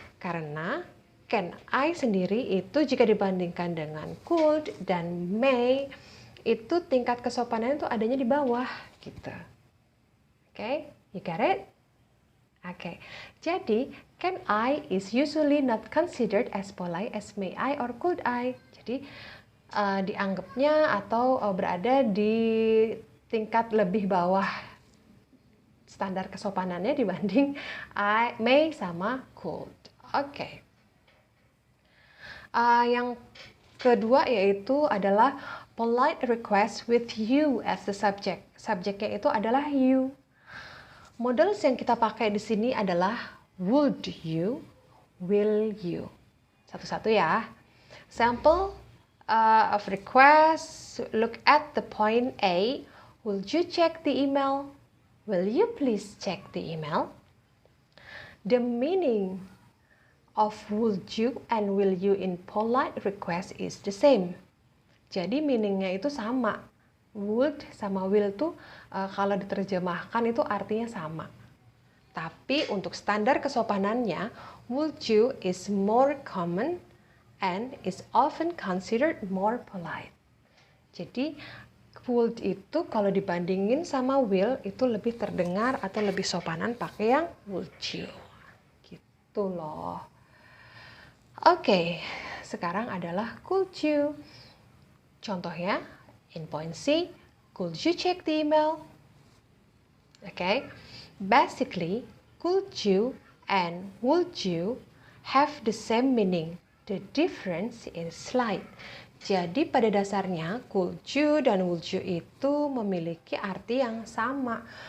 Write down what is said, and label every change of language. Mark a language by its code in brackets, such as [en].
[id] Karena can I sendiri itu jika dibandingkan dengan could dan may, itu tingkat kesopanannya itu adanya di bawah gitu. [en] Oke, you got it? Oke, jadi can I is usually not considered as polite as may I or could I. [id] Jadi dianggapnya atau berada di tingkat lebih bawah standar kesopanannya dibanding may sama could. Oke. [en] Yang kedua yaitu adalah polite request with you as the subject. [id] Subjeknya itu adalah you. Models yang kita pakai di sini adalah would you, will you. Satu-satu ya. [en] Sample of request, look at the point A. Will you check the email? Will you please check the email? The meaning of would you and will you in polite request is the same. [id] Jadi meaningnya itu sama. Would sama will tuh kalau diterjemahkan itu artinya sama. [en] Tapi untuk standar kesopanannya, would you is more common and is often considered more polite. [id] Jadi would itu kalau dibandingin sama will itu lebih terdengar atau lebih sopanan pakai yang would you. Gitu loh. Oke, sekarang adalah could you. [en] Contohnya, in point C, could you check the email? Okay, basically, could you and would you have the same meaning. The difference is slight. [id] Jadi pada dasarnya could you dan would you itu memiliki arti yang sama.